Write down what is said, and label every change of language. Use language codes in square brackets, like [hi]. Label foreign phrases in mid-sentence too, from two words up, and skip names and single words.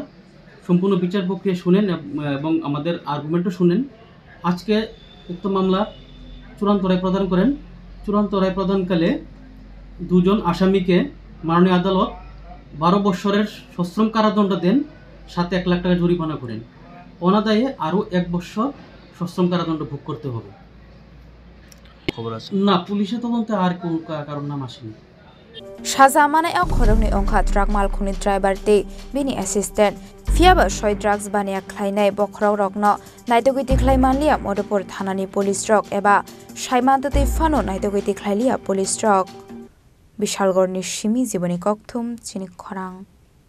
[bn] সম্পূর্ণ বিচার প্রক্রিয়া শুনেন এবং আমাদের আর্গুমেন্টও শুনেন আজকে উক্ত মামলা চূড়ান্ত রায় প্রদান করেন চূড়ান্ত রায় প্রদানকালে দুজন আসামিকে মাননীয় আদালত 12 বছরের সশ্রম কারাদণ্ড দেন সাথে 1 লাখ টাকা জরিমানা করেন অনাদায়ে আরও 1 বছর সশ্রম কারাদণ্ড ভোগ করতে হবে খবর আছে না পুলিশের তদন্তে আর কারণ নাম আসেনি [trp] Shazamane el khorongni ongkha truck mal khuni driver te bini assistant fiaba shoi drugs bania khlainai bokhrok rokno naitogui tikhlaimanlia Modupur thanani police truck eba shaimanta te fano naitogui tikhlailia police truck Bishalgor ni Shimi Jiboni Kokthum Chini Khorang